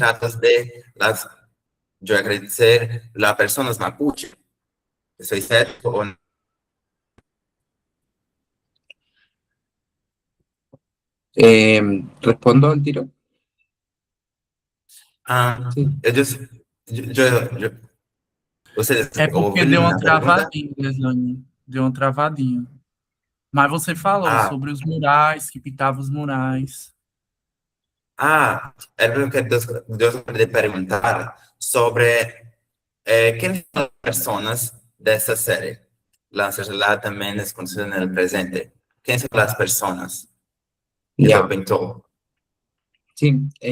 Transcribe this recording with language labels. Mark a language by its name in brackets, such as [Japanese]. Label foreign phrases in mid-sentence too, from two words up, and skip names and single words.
[Spanish] retratos de las, yo agradecer, las personas mapuche. ¿Estoy cierto o no? ¿Respondo al tiro? Ah, Sí. ellos, ustedes [Portuguese] É porque deu [Spanish] oyeron [Portuguese] uma [Spanish] la pregunta. [Portuguese] travadinha, Deslane. Deu uma travadinha. Mas você falou Ah, sobre os murais, que pintava os murais. [Spanish] es lo que yo quería preguntar sobre quiénes son las personas de esta serie. La ancestralidad también es conocida en el presente. ¿Quiénes son las personas que tú Ya, pintó? sí.